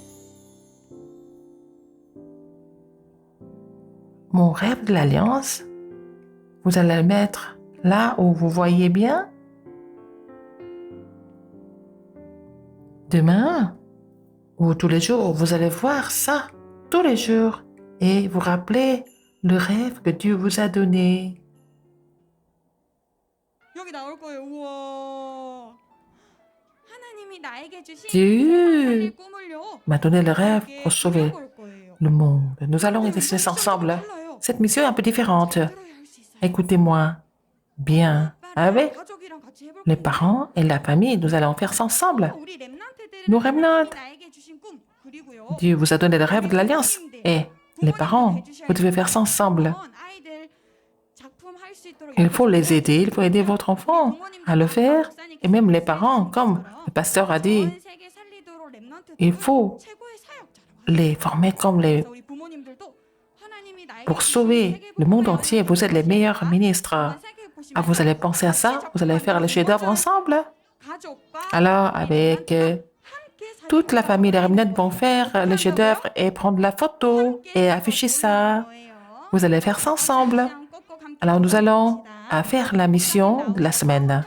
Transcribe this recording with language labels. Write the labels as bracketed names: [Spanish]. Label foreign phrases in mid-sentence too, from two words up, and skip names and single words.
[French] Mon rêve de l'alliance, vous allez le mettre là où vous voyez bien. Demain, ou tous les jours, vous allez voir ça, tous les jours, et vous rappeler le rêve que Dieu vous a donné. [Korean] 여기 나올 거예요. 우와. 하나님이 나에게 주신 [French] Dieu [Korean] 세상을 꾸물려 [French] m'a donné le rêve [Korean] 함께 [French] pour sauver [Korean] 꾸며볼 거예요. [French] le monde. Nous allons y rester ensemble. Cette mission est un peu différente. [Korean] 그래야 할수 있어요. [French] Écoutez-moi bien. Avec [Korean] 가족이랑 같이 해볼 [French] les [Korean] 거예요. [French] parents et la famille, nous allons faire ça ensemble. [Korean] 우리 렘넌트들은 [French] Nos 렘넌트. [Korean] 하나님이 나에게 주신 꿈 그리고요. [French] Dieu vous a donné le rêve de l'alliance. Et les parents, vous devez faire ça ensemble. [Korean] 아이들 작품 할 수 있도록 [French] Il faut les aider, il faut aider votre enfant à le faire. Et même les parents, comme le pasteur a dit, [Korean] 전 세계 살리도록 렘넌트들은 [French] il faut [Korean] 최고의 사역자라고. [French] les former comme les... [Korean] 그래서 우리 부모님들도 하나님이 나에게 [French] Pour [Korean] 주신 [French] sauver [Korean] 세계 [French] le monde [Korean] 복음의 [French] entier, vous êtes les meilleurs ministres. [Korean] 한번 생각해 보시면 [French] Ah, vous allez penser à ça, vous allez faire le chef-d'œuvre ensemble. [Korean] 가족과 [French] Alors, avec toute la famille des Remnants vont faire le chef-d'œuvre et prendre la photo et afficher ça. Vous allez faire ça ensemble. Alors, nous allons faire la mission de la semaine.